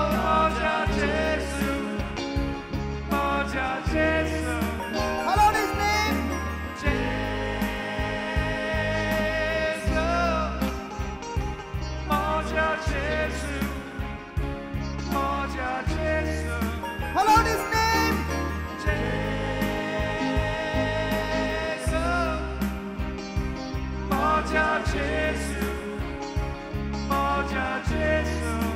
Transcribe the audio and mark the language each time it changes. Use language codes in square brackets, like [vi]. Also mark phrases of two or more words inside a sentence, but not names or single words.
[yo] Moja Jesu, Moja Jesu, [en] Call out his name. [yo] Jesu, Moja Jesu, Moja Jesu. [en] Call out his name. [yo] Moja Jesu, Moja Jesu,